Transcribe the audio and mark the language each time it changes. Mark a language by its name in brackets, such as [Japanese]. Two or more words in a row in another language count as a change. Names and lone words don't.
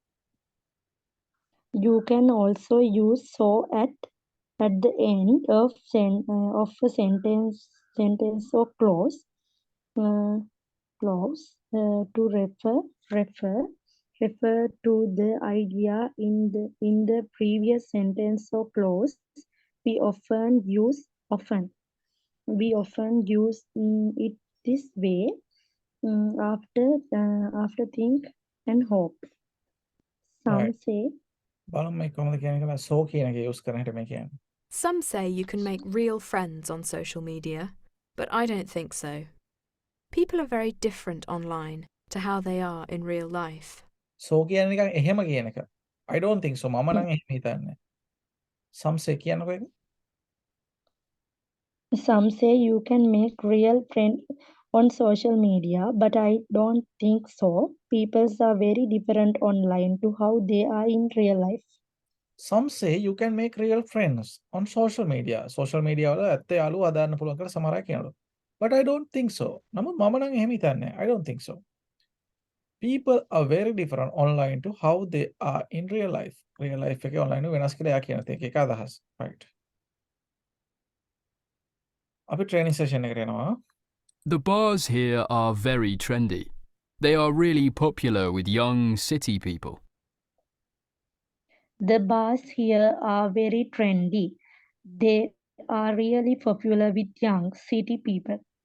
[English] You can also use so at the end of a sentence or uh, clause to refer refer to the idea in the previous sentence or clause. We often use it this way after think and hope. Some right. say [Sinhala] බලමු මේ කොහොමද කියන එක. So කියන එක use කරන හැටි මේ කියන්නේ. [English] Some say you can make real friends on social media, but I don't think so. People are very different online to how they are in real life. [Sinhala] So කියන නිකන් එහෙම කියන එක. [English] I don't think so. [Sinhala] මම නම් එහෙම හිතන්නේ. [English] Some say [Sinhala] කියනකො එක. [English] Some say you can make real friends on social media, but I don't think so. People are very different online to how they are in real life. Some say you can make real friends on social media. Social media [Sinhala] වල ඇත්ත යාළුවෝ හදාන්න පුළුවන් කියලා සමහර අය කියනවා. [English] But I don't think so. [Sinhala] නමුත් මම නම් එහෙම හිතන්නේ. [English] I don't think so. People are very different online to how they are in real life. Real life [Sinhala] එකේ online වෙනස් කියලා එයා කියන එක අදහස්. Right. අපි [English] training session [Sinhala] එකට යනවා. [English] The bars here are very trendy. They are really popular with young city people. The bars here are very trendy. They are really popular with young city people.